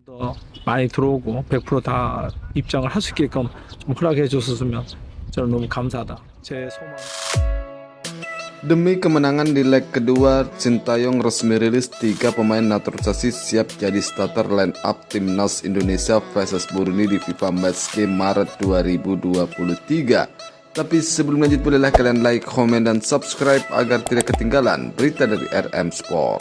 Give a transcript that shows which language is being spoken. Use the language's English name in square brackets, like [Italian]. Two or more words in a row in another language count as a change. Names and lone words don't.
[Korean] 많이 들어오고 100%다 입장을 할 수 있게끔 좀 허락해 줬었으면 저는 너무 감사하다. 제 소망. [Indonesian] Demi kemenangan di leg kedua, Sintayong resmi rilis 3 pemain naturalisasi siap jadi [English] starter line up [Indonesian] Timnas Indonesia vs Burundi di FIFA Matchday Maret 2023. Tapi sebelum lanjut, bolehlah kalian like, komen, dan subscribe agar tidak ketinggalan berita dari RM Sport.